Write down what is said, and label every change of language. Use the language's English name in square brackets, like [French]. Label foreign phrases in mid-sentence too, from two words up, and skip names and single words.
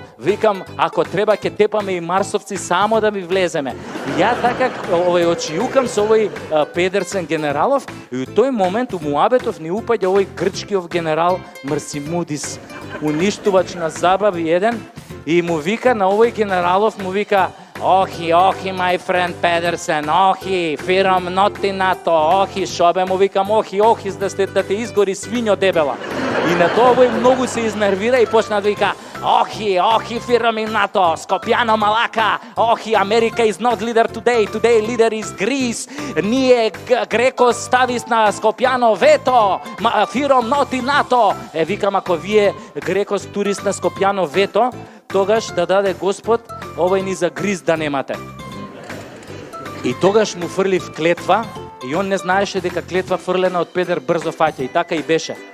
[Macedonian] Викам, ако треба ќе тепаме и марсовци само да ми влеземе. Ја така очијукам со овој Педерсен генералов и у тој момент у муабетов ни упаѓа овој грчкиов генерал Марсимудис, уништувач на забави еден, и му вика на овој генералов, му вика, Охи, [English] my friend [Macedonian] Педерсен, охи, фирам ноти НАТО, охи, шобе, му викам, охи, да те изгори свињо дебела. И на тоа овој многу се изнервира и почна да вика, охи, фирам и НАТО, Скопјано малака, охи, Америка [English] is not leader today leader is Greece, [Macedonian] ние Греко ставис на Скопјано вето, фирам ноти НАТО. Викам, ако вие Греко турист на Скопјано вето, тогаш да даде Господ, овој ни за гриз да немате. И тогаш му фрлив клетва, и он не знаеше дека клетва фрлена од Педер брзо фаќа, и така и беше.